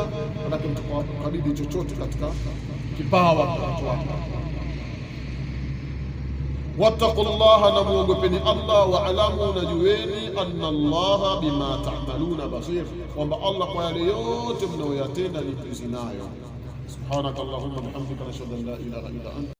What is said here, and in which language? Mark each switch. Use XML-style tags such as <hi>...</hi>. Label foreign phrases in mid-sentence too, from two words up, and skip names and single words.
<sw>Manake mtakowakabidhi chochote katika kipawa watu wake. Wattaqullaha, na muogopeni Allah,</sw> <ar>واعلموا,</ar> <sw>na jueni,</sw> <ar>أن الله بما تعملون بصير,</ar> <sw>kwamba Allah kwa yale yote mnayoyatenda ni mjuzi nayo.</sw> <ar>سبحانك اللهم وبحمدك، نشهد أن لا إله إلا أنت</ar>